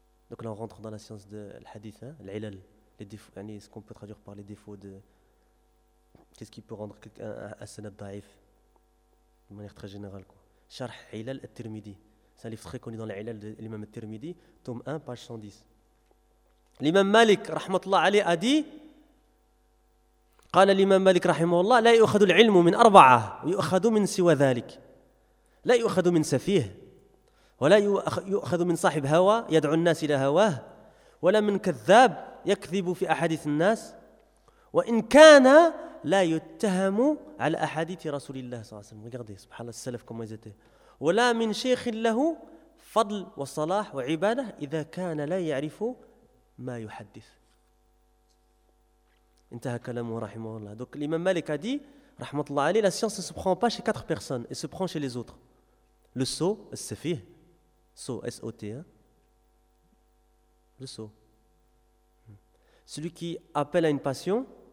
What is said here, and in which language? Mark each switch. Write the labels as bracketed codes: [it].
[fr] Donc là on rentre dans la science de l'hadith, hein? L'ilal, les défauts, yani ce qu'on peut traduire par les défauts de. Qu'est-ce qui peut rendre quelqu'un un sanad da'if, de manière très générale, quoi. Sharh Ilal al-Tirmidhi. C'est un livre très connu dans les Ilal de l'imam al-Tirmidhi, tome 1, page 110. L'imam Malik, rahmatullah alayh, a dit, « قال l'imam Malik, rahimahullah, [ar] لا يؤخذ العلم من أربعة ويؤخذ من سوى ذلك. لا يؤخذ من سفيه ولا يؤخذ من صاحب هوى يدعو الناس إلى هواه ولا من كذاب يكذب في أحاديث الناس وإن كان لا يتهم على أحاديث رسول الله صلى الله عليه وسلم. » [fr] Regardez, سبحان الله, السلف comment ils étaient. [ar] ولا من شيخ له فضل وصلاح وعباده اذا كان لا يعرف ما يحدث. انتهى كلامه رحمه الله. [fr] Donc l'imam Malik a dit, [ar] رحمه الله عليه, [fr] la science ne se prend pas chez 4 personnes, elle se prend chez les autres. Le sot, as-safih, sot, S-O-T, hein? Le sot. Celui qui appelle à une passion.